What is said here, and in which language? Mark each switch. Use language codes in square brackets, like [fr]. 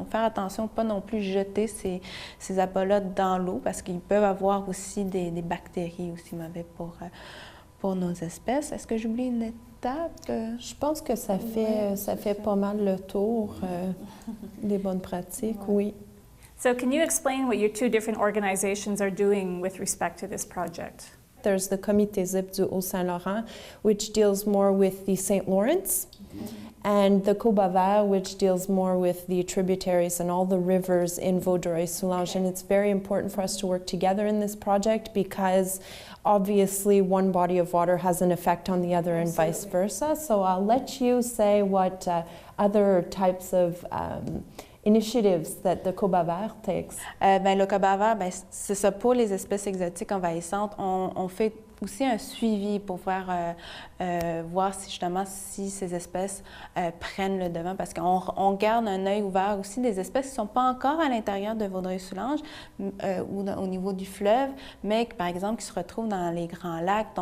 [fr] Donc, faire attention, pas non plus jeter ces appâts-là dans l'eau parce qu'ils peuvent avoir aussi des bactéries aussi mauvaises pour nos espèces. Est-ce que j'oublie une étape? Je pense que ça fait pas mal le tour des bonnes pratiques, oui. [en] So can you explain what your two different organizations are doing with respect to this project? There's the Comité ZIP du Haut-Saint-Laurent, which deals more with the St. Lawrence. and the Coba, which deals more with the tributaries and all the rivers in Vaudreuil-Soulanges. And it's very important for us to work together in this project because obviously one body of water has an effect on the other and vice versa. So I'll let you say what other types of initiatives that the Coba takes. [fr] Le Coba, c'est ça, pour les espèces exotiques envahissantes, on fait aussi un suivi pour voir si justement si ces espèces prennent le devant, parce qu'on garde un œil ouvert aussi des espèces qui ne sont pas encore à l'intérieur de Vaudreuil-Soulanges ou au niveau du fleuve, mais par exemple qui se retrouvent dans les grands lacs.